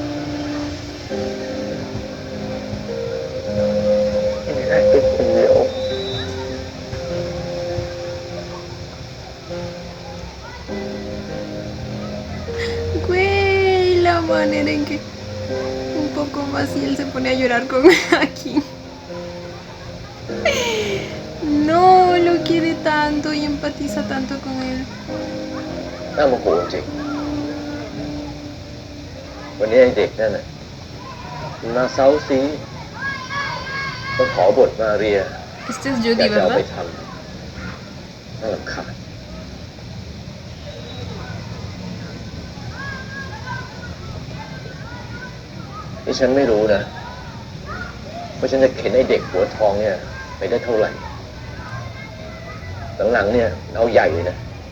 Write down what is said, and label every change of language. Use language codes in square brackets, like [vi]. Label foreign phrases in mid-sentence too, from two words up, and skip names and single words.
[es] Güey, la manera en que un poco más y él se pone a llorar con aquí. No, lo quiere tanto y empatiza tanto con él. [th] น่าโมโหจริงวันนี้ไอ้เด็กนั่นน่ะมาเซาซีมาขอบทมาเรีย [es] Este es [th] อยาก [es] Judy, [th] จะเอาไป [es] ¿verdad? [th] ทำน่ารำคาญนี่ฉันไม่รู้นะว่าฉันจะเข็นไอ้เด็กหัวทองเนี่ยไปได้เท่าไหร่หลังๆเนี่ยเอาใหญ่เลยนะ